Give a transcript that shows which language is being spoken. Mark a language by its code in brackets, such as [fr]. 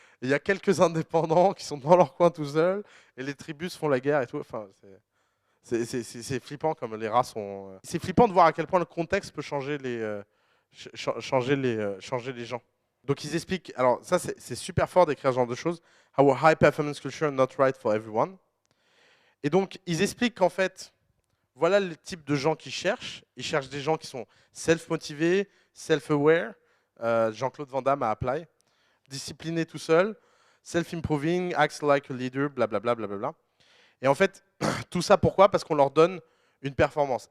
[fr] Et il y a quelques indépendants qui sont dans leur coin tout seuls. Et les tribus se font la guerre et tout. Enfin, c'est flippant comme les rats sont. C'est flippant de voir à quel point le contexte peut changer changer les gens. Donc ils expliquent. Alors ça, c'est super fort d'écrire ce genre de choses. [en] How a high performance culture not right for everyone. [fr] Et donc ils expliquent qu'en fait, voilà le type de gens qu'ils cherchent. Ils cherchent des gens qui sont self-motivés, self-aware, Jean-Claude Van Damme à Apply, discipliné tout seul, [en] self-improving, acts like a leader, [fr] blablabla. Bla. Et en fait, tout ça pourquoi? Parce qu'on leur donne une performance.